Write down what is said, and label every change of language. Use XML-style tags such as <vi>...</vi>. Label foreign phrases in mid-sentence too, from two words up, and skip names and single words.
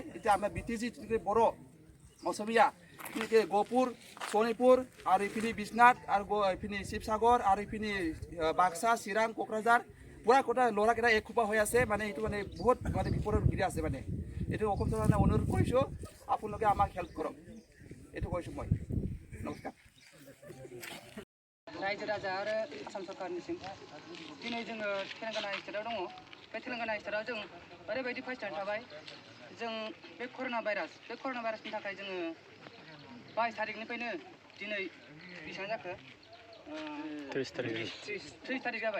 <as>এতিয়া আমাৰ ব্ৰিটিছ বড়ো, অসমীয়া, গহপুৰ, শোণিতপুৰ আৰু এইপিনি বিশ্বনাথ আৰু এইপিনি শিৱসাগৰ আৰু এইপিনি বাক্সা, চিৰাং, কোকৰাঝাৰ পুৰা গোটা ল'ৰাকেইটা একসোপা হৈ আছে। মানে এইটো মানে বহুত মানে বিপদত ঘূৰি আছে। মানে এইটো অসম চৰকাৰে অনুৰোধ কৰিছোঁ, আপোনালোকে আমাক হেল্প কৰক। এইটো কৈছোঁ মই। নমস্কাৰ।</as> <brx>रायजो राजा आरो आसाम सरकारनिसिम दिनै जोङो तेलेंगाना स्टेटआव दङ। बे तेलेंगाना स्टेटआव जों ओरैबायदि क्वेश्चन थाबाय, जों बे</brx> <en>corona virus</en> <brx>थाखाय जोङो 22 तारिखनिफ्रायनो दिनै बेसेबां जाखो 30 तारिख जाबाय।</brx>